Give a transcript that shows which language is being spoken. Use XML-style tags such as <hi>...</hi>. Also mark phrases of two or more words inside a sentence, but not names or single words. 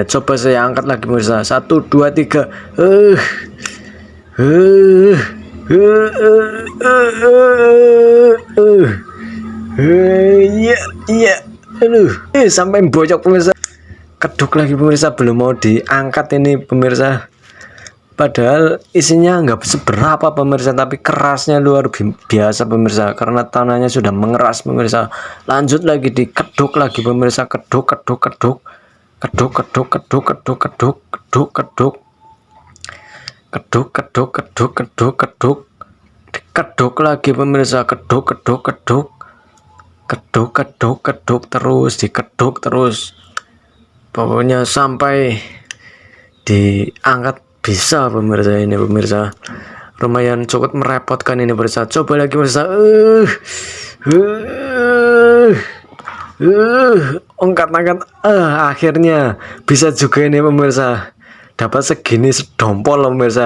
<id>Coba saya angkat lagi pemirsa, 1 2 3. Iya iya, aduh, sampai bocok pemirsa. Keduk lagi pemirsa, belum mau diangkat ini pemirsa. Padahal isinya nggak seberapa pemirsa, tapi kerasnya luar biasa pemirsa, karena tanahnya sudah mengeras pemirsa. Lanjut lagi dikeduk lagi pemirsa, keduk keduk keduk keduk keduk keduk keduk keduk keduk keduk keduk keduk keduk keduk keduk dikeduk lagi pemirsa, keduk keduk keduk keduk keduk keduk terus, dikeduk terus, pokoknya sampai diangkat bisa pemirsa. Ini pemirsa lumayan cukup merepotkan ini pemirsa. Coba lagi pemirsa, angkat akhirnya bisa juga ini pemirsa, dapat segini sedompol pemirsa.</id>